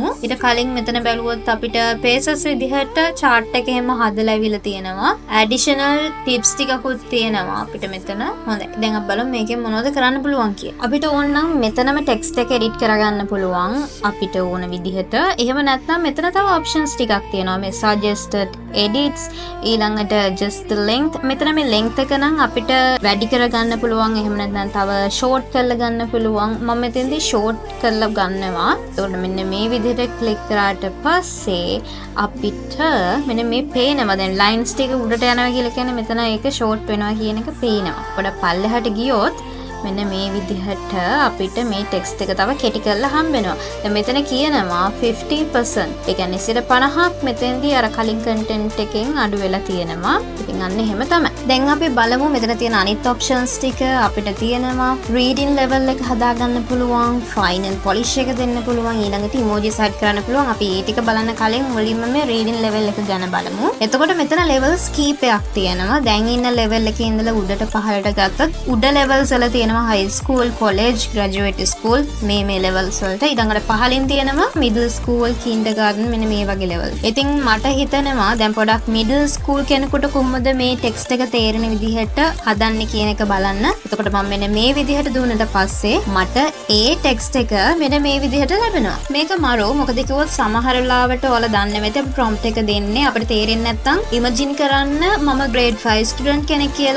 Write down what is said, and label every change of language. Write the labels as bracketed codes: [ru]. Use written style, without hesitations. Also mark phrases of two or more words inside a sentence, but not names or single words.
[si] ඊට කලින් මෙතන බැලුවොත් අපිට pages විදිහට chart එක එහෙම හදලා ඇවිල්ලා තියෙනවා. [en] additional tips [si] ටිකකුත් තියෙනවා අපිට මෙතන. හොඳයි. දැන් අපි බලමු මේකෙන් මොනවද කරන්න පුළුවන් කියලා. අපිට ඕන නම් මෙතනම text එක edit කරගන්න පුළුවන් අපිට ඕන විදිහට. එහෙම නැත්නම් මෙතන තව options ටිකක් තියෙනවා. මේ [en] suggested edits, [si] ඊළඟට [en] just the length. [si] මෙතන මේ length එක නම් අපිට වැඩි කරගන්න පුළුවන්. එහෙම නැත්නම් තව short කරලා ගන්න පුළුවන්. මම මෙතෙන්දී short කරලා ගන්නවා. එතකොට මෙන්න මේ විදිහට click කරාට පස්සේ අපිට මෙන්න මේ පේනවා. දැන් lines ටික උඩට යනවා කියලා කියන්නේ මෙතන ඒක short වෙනවා කියන එක පේනවා. පොඩ පල්ලෙහාට ගියොත් මෙන්න මේ විදිහට අපිට මේ ටෙක්ස්ට් එක තව කෙටි කරලා හම්බ වෙනවා. දැන් මෙතන කියනවා 50%. ඒ කියන්නේ 50%ක් මෙතෙන්දී අර කලින් කන්ටෙන්ට් එකෙන් අඩු වෙලා තියෙනවා. ඉතින් අන්න එහෙම තමයි. දැන් අපි බලමු මෙතන තියෙන අනිත් ඔප්ෂන්ස් ටික අපිට තියෙනවා [en] reading level [si] එක හදාගන්න පුළුවන්, [en] fine and polish [si] එක දෙන්න පුළුවන්, ඊළඟට [en] emojis add [si] කරන්න පුළුවන්. අපි ඒ ටික බලන්න කලින් මුලින්ම මේ [en] reading level [si] එක ගැන බලමු. එතකොට මෙතන levels කීපයක් තියෙනවා. දැන් ඉන්න level එකේ ඉඳලා උඩට පහළට ගත්තොත් උඩ levels වල තියෙනවා [en] high school, college, graduate school [si] මේ levels වලට. ඊළඟට පහළින් තියෙනවා [en] middle school, kindergarten [si] මෙන්න මේ වගේ level. ඉතින් මට හිතෙනවා දැන් පොඩක් [en] middle school [si] කෙනෙකුට කොහොමද මේ text එක තේරෙන විදිහට හදන්නේ කියන එක බලන්න. එතකොට මම මෙන්න මේ විදිහට දුන්නට පස්සේ මට ඒ text එක මෙන්න මේ විදිහට ලැබෙනවා. මේක මරෝ මොකද කිව්වොත් සමහර වෙලාවට ඔයාලා දන්නේ නැති prompt එක දෙන්නේ අපිට තේරෙන්නේ නැත්නම් imagine කරන්න මම [en] grade 5 student [si] කෙනෙක් කියලා.